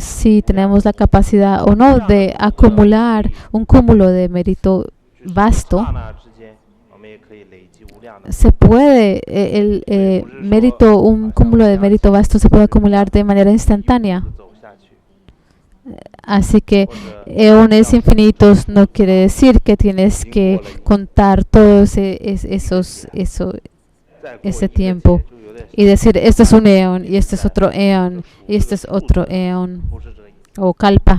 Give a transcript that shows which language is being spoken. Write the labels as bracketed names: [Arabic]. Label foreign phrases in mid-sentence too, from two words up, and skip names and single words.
[Spanish] Si tenemos la capacidad o no de acumular un cúmulo de mérito [Chinese] 就是 [Spanish] vasto, [Chinese] 刹那之间，我们也可以累积无量的。 [Spanish] se puede, un cúmulo de mérito vasto se puede acumular de manera instantánea. [Chinese] 走下去， [Spanish] Así que [Chinese] 或者 [Spanish] eones infinitos no quiere decir que tienes que contar todos ese tiempo y decir, este es un eón, y este es otro eón, y este es otro eón, o kalpa.